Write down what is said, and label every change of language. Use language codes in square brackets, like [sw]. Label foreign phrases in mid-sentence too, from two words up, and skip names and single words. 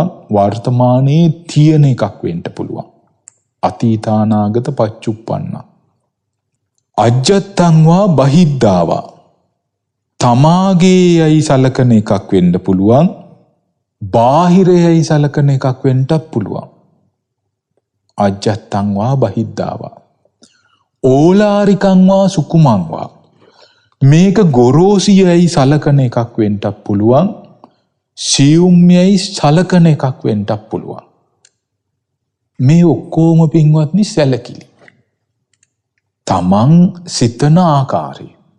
[si] වර්තමානයේ තියෙන එකක් වෙන්න පුළුවන්. [pi] අතීතානාගත පච්චුප්පන්න. අජ්ජත්තං වා බහිද්ධාවා. [si] තමාගේයයි සලකන එකක් වෙන්න පුළුවන්. බාහිරයයි සලකන එකක් වෙන්නත් පුළුවන්. [pi] අජ්ජත්තං වා බහිද්ධාවා. ඕලාරිකං වා සුකුමං වා. [si] මේක ගොරෝසියයි සලකන එකක් වෙන්නත් පුළුවන්. සියුම්යයි සලකන එකක් වෙන්නත් පුළුවන්. මේ ඔක්කොම පින්වත්නි සැලකිලි. තමන් සිතන ආකාරය.